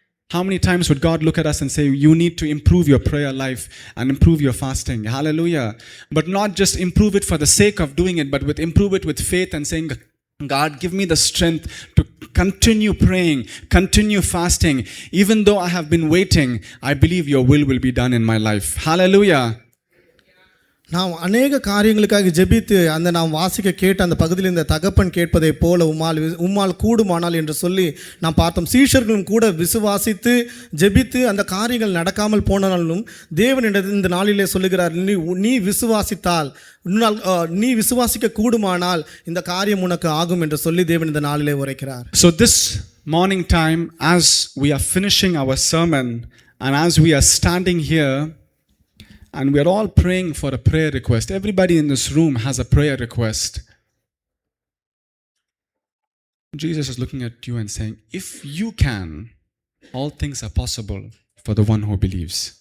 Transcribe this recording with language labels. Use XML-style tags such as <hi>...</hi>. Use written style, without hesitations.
<en>How many times would God look at us and say, you need to improve your prayer life and improve your fasting? Hallelujah. But not just improve it for the sake of doing it, but improve it with faith and saying, God, give me the strength to continue praying, continue fasting. Even though I have been waiting, I believe your will be done in my life. Hallelujah.</en> <ta>நாம் அநேக காரியங்களுக்காக ஜெபித்து அந்த நாம் வாசிக்க கேட்ட அந்த பகுதியில் இந்த தகப்பன் கேட்பதை போல உம்மால் கூடுமானால் என்று சொல்லி நாம் பார்த்தோம். சீஷர்களும் கூட விசுவாசித்து ஜெபித்து அந்த காரியங்கள் நடக்காமல் போனாலும் தேவனிடம் இந்த நாளிலே சொல்லுகிறார், நீ விசுவாசித்தால் நீ விசுவாசிக்க கூடுமானால் இந்த காரியம் உனக்கு ஆகும் என்று சொல்லி தேவன் இந்த நாளிலே உரைக்கிறார்.</ta> <en>So this morning time, as we are finishing our sermon and as we are standing here and we are all praying for a prayer request, everybody in this room has a prayer request. Jesus is looking at you and saying, if you can, all things are possible for the one who believes.</en>